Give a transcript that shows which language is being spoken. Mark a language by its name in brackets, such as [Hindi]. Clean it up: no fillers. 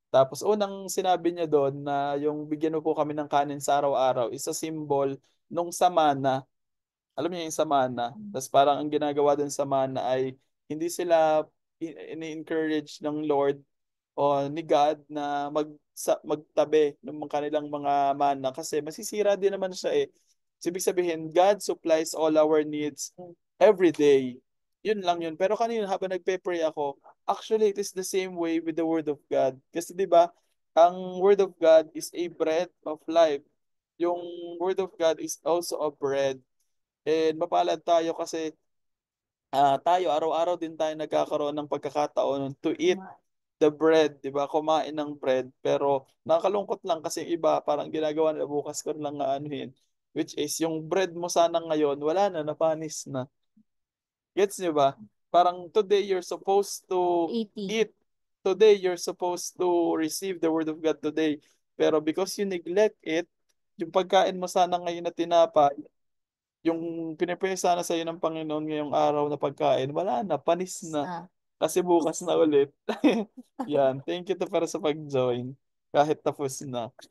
[Filipino] Tapos unang sinabi niya doon na yung bigyan mo po kami ng kanin sa araw-araw [English] is a symbol [Filipino] nung samana. Alam niyo yung samana. Tapos parang ang ginagawa doon sa mana ay hindi sila ini-encourage ng Lord o ni God na magtabi ng mga kanilang mga mana kasi masisira din naman siya eh. So, ibig sabihin, [English] God supplies all our needs every day. [Filipino] Yun lang yun. Pero kanina habang nagpe-pray ako, [English] actually it is the same way with the Word of God. [Filipino] Kasi 'di ba, ang [English] Word of God is a bread of life. Yung Word of God is also a bread. [Filipino] And mapalad tayo kasi tayo araw-araw din tayo nagkakaroon ng pagkakataon [English] to eat the bread, [Filipino] 'di ba? Kumain ng bread. Pero nakakalungkot lang kasi yung iba parang ginagawa nila bukas ko lang nga anuhin. [English] Which is [Filipino] yung bread mo sana ngayon, wala na, napanis na. Gets niyo ba? [English] Parang today you're supposed to 80. eat. Today you're supposed to receive the word of God today. Pero because you neglect it, [Filipino] yung pagkain mo sana ngayon na tinapay, yung pinipray sana sa iyo ng Panginoon ngayong araw na pagkain, wala na, panis na. Ah. Kasi bukas na ulit. Yan. [English] Thank you [Filipino] to para sa pag-join. Kahit tapos na.